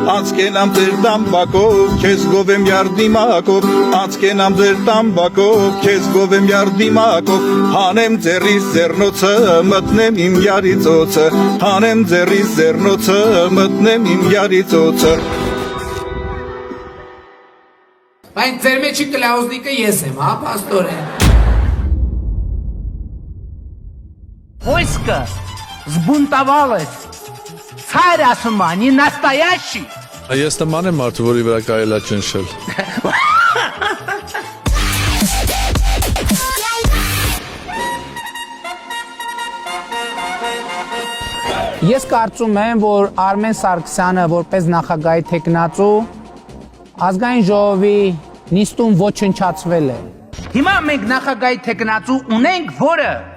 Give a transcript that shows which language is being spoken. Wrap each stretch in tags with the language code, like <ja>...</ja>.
<hy>անցկենամ ձեր տամբակով, քեզ գովեմ յարդիմակով, անցկենամ ձեր տամբակով, քեզ գովեմ յարդիմակով, հանեմ ձեռիս ձեռնոցը, մտնեմ իմ յարիծոցը, հանեմ ձեռիս ձեռնոցը, մտնեմ իմ յարիծոցը։ Բայց ձեր մեջի կլաուզնիկը ես եմ, հա, պաստորեն։</hy> <ru>Войско сбунтовалось. Царь Осман не настоящий.</ru> <hy>Ես նման եմ մարդու, որի վրա կարելի է ճնշել։ Ես կարծում եմ, որ Արմեն Սարգսյանը որպես նախագահի թեկնածու ազգային ժողովի նիստում ոչնչացվել է։ Հիմա մենք նախագահի թեկնածու ունենք, որը</hy>